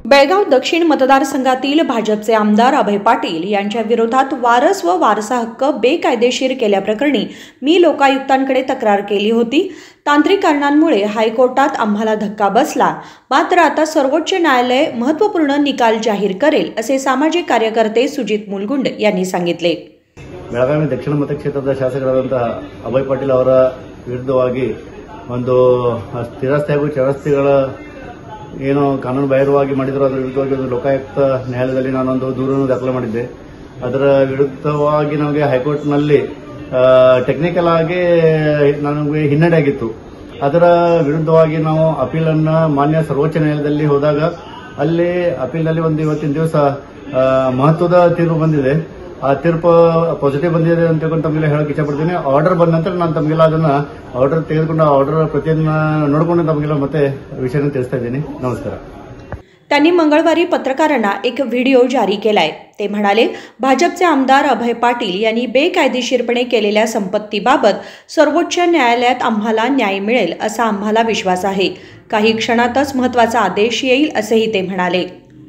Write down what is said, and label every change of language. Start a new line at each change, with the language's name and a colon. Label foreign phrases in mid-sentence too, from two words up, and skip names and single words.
Marathi: बेळगाव दक्षिण मतदारसंघातील भाजपचे आमदार अभय पाटील यांच्या विरोधात वारस व वारसा हक्क बेकायदेशीर केल्याप्रकरणी मी लोकायुक्तांकडे तक्रार केली होती। तांत्रिक कारणांमुळे हायकोर्टात आम्हाला धक्का बसला, मात्र आता सर्वोच्च न्यायालय महत्त्वपूर्ण निकाल जाहीर करेल असे सामाजिक कार्यकर्ते सुजित मुलगुंड यांनी सांगितले।
Kannada: ಬೆಳಗಾವಿ ದಕ್ಷಿಣ ಮತಕ್ಷೇತ್ರದ ಶಾಸಕರಾದಂತಹ ಅಭಯ್ ಪಾಟೀಲ್ ಅವರ ವಿರುದ್ಧವಾಗಿ ಒಂದು ಸ್ಥಿರಾಸ್ತಿ ಹಾಗೂ ಚರಾಸ್ತಿಗಳ ಏನು ಕಾನೂನು ಬಾಹಿರವಾಗಿ ಮಾಡಿದ್ರು ಅದರ ವಿರುದ್ಧವಾಗಿ ಒಂದು ಲೋಕಾಯುಕ್ತ ನ್ಯಾಯಾಲಯದಲ್ಲಿ ನಾನೊಂದು ದೂರನ್ನು ದಾಖಲೆ ಮಾಡಿದ್ದೆ। ಅದರ ವಿರುದ್ಧವಾಗಿ ನಮಗೆ ಹೈಕೋರ್ಟ್ನಲ್ಲಿ ಟೆಕ್ನಿಕಲ್ ಆಗಿ ನನಗೆ ಹಿನ್ನಡೆ ಆಗಿತ್ತು। ಅದರ ವಿರುದ್ಧವಾಗಿ ನಾವು ಅಪೀಲ್ ಅನ್ನು ಮಾನ್ಯ ಸರ್ವೋಚ್ಚ ನ್ಯಾಯಾಲಯದಲ್ಲಿ ಹೋದಾಗ ಅಲ್ಲಿ ಅಪೀಲ್ನಲ್ಲಿ ಒಂದು ಇವತ್ತಿನ ದಿವಸ ಮಹತ್ವದ ತೀರ್ಪು ಬಂದಿದೆ। ಆ ತೀರ್ಪು ಪಾಸಿಟಿವ್ ಬಂದಿದೆ ಅಂತ ತಿಳ್ಕೊಂಡು ತಮಗೆ ಹೇಳಕ್ಕೆ ಇಷ್ಟಪಡ್ತೀನಿ। ಆರ್ಡರ್ ಬಂದ ನಂತರ ನಾನು ತಮಗೆಲ್ಲ ಅದನ್ನ ಆರ್ಡರ್ ತೆಗೆದುಕೊಂಡು ಆರ್ಡರ್ ಪ್ರತಿಯನ್ನ ನೋಡಿಕೊಂಡು ತಮಗೆಲ್ಲ ಮತ್ತೆ विषयाने ತಿಳಿಸ್ತಾ ಇದ್ದೀನಿ। नमस्कार।
Marathi: त्यांनी मंगळवारी पत्रकारांना एक व्हिडिओ जारी केलाय। ते म्हणाले, भाजपचे आमदार अभय पाटील यांनी बेकायदेशीरपणे केलेल्या संपत्तीबाबत सर्वोच्च न्यायालयात आम्हाला न्याय मिळेल असा आम्हाला विश्वास आहे। काही क्षणातच महत्त्वाचा आदेश येईल असेही ते म्हणाले।